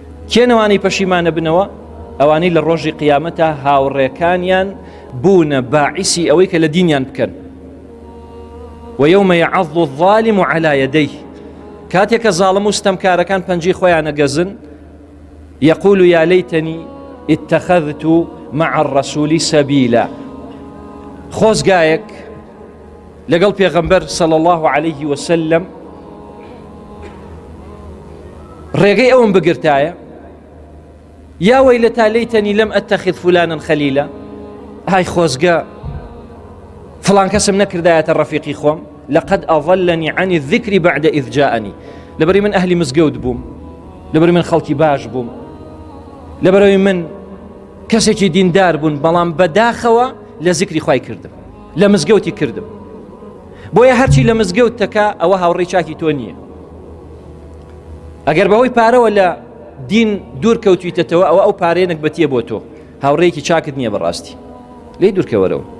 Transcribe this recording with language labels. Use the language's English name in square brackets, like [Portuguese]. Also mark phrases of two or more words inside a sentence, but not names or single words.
[Central Kurdish] کێنەوانی پەشیمانە بنەوە؟ ئەوانەی لە ڕۆژی قیامەتە هاوڕێکانیان بوونە باعیسی ئەوەی کە لە دینیان بکەن. [Arabic] ويوم يعض الظالم على يديه، [Central Kurdish] كاتێکە زاڵم و ستەمکارەکان پەنجەی خۆیان ئەگەزن، [Arabic] يقول يا ليتني اتخذت مع الرسول سبيلا. [Central Kurdish] خۆزگایەک لەگەڵ پێغەمبەر [Arabic] صلى الله عليه وسلم [Central Kurdish] ڕێگەی ئەوم بگرتایە، [Arabic] یا وەیلەتا لەیتەنی لەم ئەتەخذ فولانا خەلیلا، [Central Kurdish] ئای خۆزگە فڵان کەسم نەکردایەتە ڕەفیقی خۆم، [Arabic] لقد أضلني عن الذكر بعد إذ جاءني، [Central Kurdish] لەبەرەوەی من ئەهلی مزگەوت بووم، لەبەرەوەی من خەڵکی باش بووم، لەبەرەوەی من کەسێکی دیندار بوون، بەڵام بەداخەوە لە ذکری خوای کردم، لە مزگەوتی کردم. بۆیە هەرچی لە مزگەوت تەکا ئەوە هاوڕێی چاکی تۆ نییە. ئەگەر بەهۆی پارەوە لە دین دوور کەوتویتەوە، ئەو پارەیەنێک بەتیە بۆ تۆ، هاوڕێیەکی چاکت نییە بەڕاستی، لێی دوورکەوەرەوە.